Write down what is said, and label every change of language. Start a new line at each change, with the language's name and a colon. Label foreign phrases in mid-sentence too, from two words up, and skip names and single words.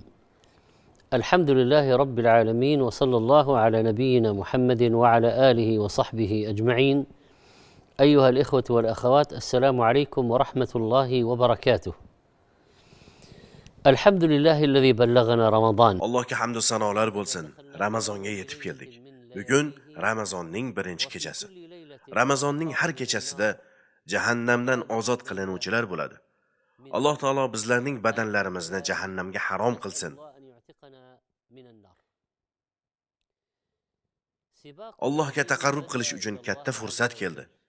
Arabic: الحمد لله رب العالمين، وصلى الله على نبينا محمد وعلى آله وصحبه أجمعين. أيها الإخوة والأخوات، السلام عليكم ورحمة الله وبركاته. الحمد لله الذي بلغنا رمضان.
Uzbek: Allohga hamd va sanolar bo'lsin. Ramazonga yetib keldik. Bugun Ramazonning birinchi kechasi. Ramazonning har kechasida jahannamdan ozod qilinuvchilar bo'ladi. Alloh taolo bizlarning badanlarimizni jahannamga harom qilsin. Allohga taqarrub qilish uchun katta fursat keldi.